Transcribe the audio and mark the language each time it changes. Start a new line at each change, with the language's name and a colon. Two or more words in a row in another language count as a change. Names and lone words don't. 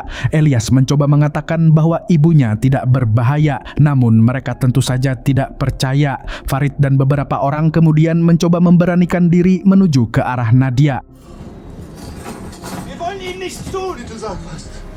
Indonesian: Elias mencoba mengatakan bahwa ibunya tidak berbahaya, namun mereka tentu saja tidak percaya. Farid dan beberapa orang kemudian mencoba memberanikan diri menuju ke arah Nadia.
German: Wir wollen Ihnen nichts tun. Bitte sag was.